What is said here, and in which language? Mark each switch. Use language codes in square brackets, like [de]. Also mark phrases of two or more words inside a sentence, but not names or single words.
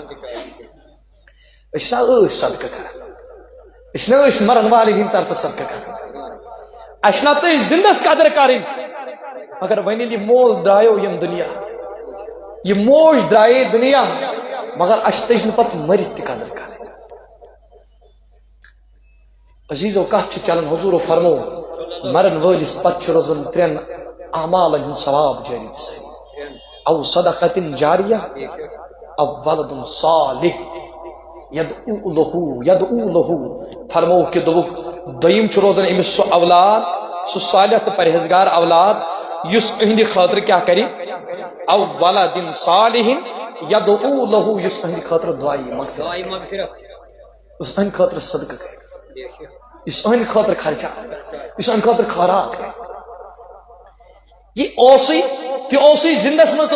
[ks] أسۍ نہ ٲسۍ صدقہٕ کران أسۍ نہ ٲسۍ مرن والٮ۪ن ہٕنٛدِ طرفہٕ صدقہٕ کران اَسہِ نہ تٔج زندس قدر کرٕنۍ مگر وۄنۍ ییٚلہِ یہِ مول درٛایو یِم دُنیا یہِ موج درٛایے دُنیا مگر اَسہِ تٔج نہٕ پتہٕ مٔرِتھ تہِ قدر کرٕنۍ عزیٖزو کتھ چھِ چلان حضوٗرو فرمو مرن وٲلِس پتہٕ چھُ روزان ترٛٮ۪ن اعمالن ہُنٛد ثواب جٲری تہٕ سٲری [ar] او صدقۃ جاریہ او ولد صالح یدعو لہو [ks] فرمو کہ دوٚپُکھ دوٚیِم چھُ روزان أمِس سُہ اولاد سُہ صالح تہٕ پرہیزگار اولاد یُس أہنٛدِ خٲطرٕ کیٛاہ کرِ [ar] او ولد صالح یدعو لہو [ks] یُس أہنٛدِ خٲطرٕ دعایہِ مغفرت یُس أہنٛدِ خٲطرٕ صدقہٕ کرِ یُس أہنٛدِ خٲطرٕ خرچات یُس أہنٛدِ خٲطرٕ خٲرات کرِ یہِ اوسُے تہِ اوسُے زندس منٛز